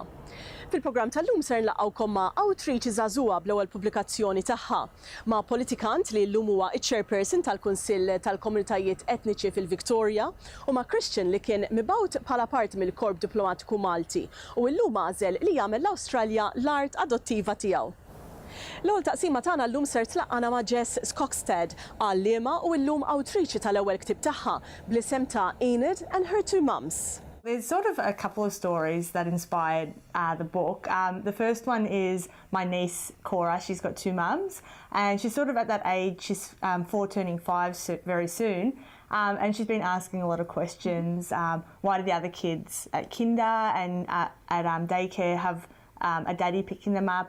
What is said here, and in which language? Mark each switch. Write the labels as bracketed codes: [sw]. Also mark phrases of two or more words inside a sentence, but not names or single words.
[mt] Fil-programm tal-lum ser nlaqgħukom ma' outreach żagħżugħa bl-ewwel pubblikazzjoni tagħha ma' politikant li llum huwa iċ-chairperson tal-Kunsill tal-Komunitajiet Etniċi fil-Victoria u ma' Christian li kien mibgħut bħala parti mill-Korp Diplomatiku Malti u llum għażel li jagħmel l-Awstralja l-art adottiva tiegħu. L-ewwel taqsima tagħna llum ser tlaqqana ma' Jess Skogstad għalliema u llum outreach tal-ewwel ktieb tagħha bl-isem ta' Enid and her two mums. [en] There's sort of a couple of stories that inspired the book. The first one is my niece Cora. She's got two mums and she's sort of at that age, she's 4 turning 5 very soon. And she's been asking a lot of questions. Why do the other kids at kinder and at daycare have a daddy picking them up?